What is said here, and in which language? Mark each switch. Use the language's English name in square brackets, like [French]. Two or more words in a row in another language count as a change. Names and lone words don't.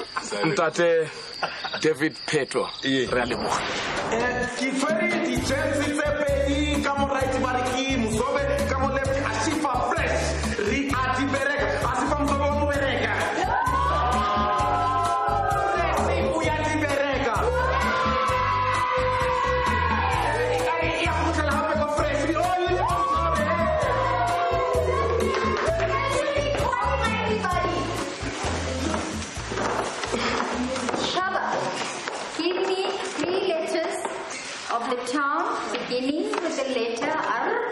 [Tswana] Ntate David Phetoe re a leboga ke tshwere di-jersey tse pedi ka mo right ba re ke Mosobe ka mo left Ashifa fresh re a di bereka Ashifa Mosobe wa mo bereka o ya di bereka ya go tla hape ko fresh [English] Shabba, give me 3 letters of the town beginning with the letter R.